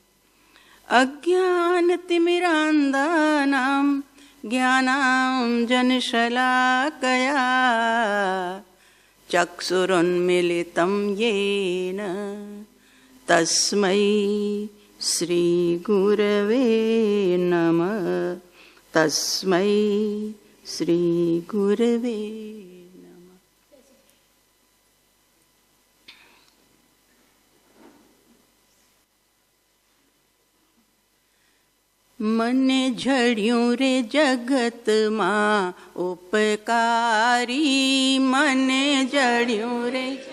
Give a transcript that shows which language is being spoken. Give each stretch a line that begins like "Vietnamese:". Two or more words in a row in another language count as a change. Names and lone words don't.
Sanskrit: अज्ञानतिमिरान्धानां ज्ञानाञ्जनशलाकया चक्षुरुन्मीलितं येन तस्मै श्रीगुरवे नमः। तस्मै श्रीगुरवे नमः।
Gujarati: મને ઝડ્યૂં રે જગત માં ઉપકારી મને ઝડ્યૂં રે